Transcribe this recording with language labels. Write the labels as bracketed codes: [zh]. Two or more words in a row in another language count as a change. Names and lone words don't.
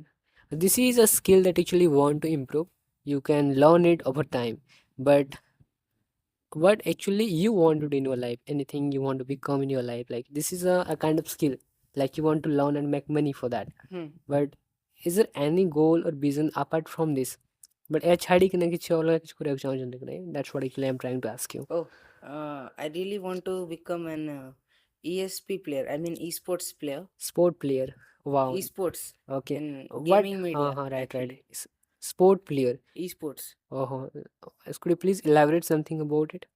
[en] This is a skill that actually want to improve. You can learn it over time, but what actually you want to do in your life, anything you want to become in your life, like this is a kind of skill, like you want to learn and make money for that. But is there any goal or vision apart from this? [or] But ଏହା ଛାଡ଼ିକିନା କିଛି ଅଲଗା କିଛି କରିବାକୁ ଚାହୁଁଛନ୍ତି କି ନାହିଁ? [en] That's what actually I'm trying to ask you. Oh, I really want to become an ESP player. I mean, esports player. Sport player. Wow. Esports Okay. in What? gaming media. Right. actually. Sport player. Esports. Could you please elaborate something about it?